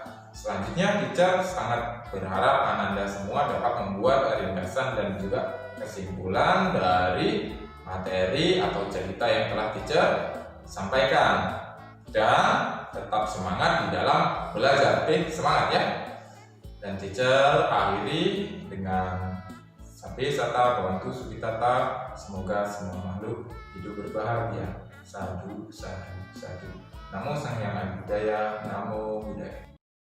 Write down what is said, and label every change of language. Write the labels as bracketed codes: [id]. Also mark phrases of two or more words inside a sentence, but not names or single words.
[id] Selanjutnya teacher sangat berharap Ananda semua dapat membuat ringkasan dan juga kesimpulan dari materi atau cerita yang telah teacher sampaikan, dan tetap semangat di dalam belajar. Oke, semangat ya. Dan teacher akhiri dengan [pi] Sabe Sata Bhavantu Sukhitata, [id] semoga semua makhluk hidup berbahagia. [pi] Sadu, sadu, sadu. Namo Sang Hyang Adi Budaya, Namo Buddhaya.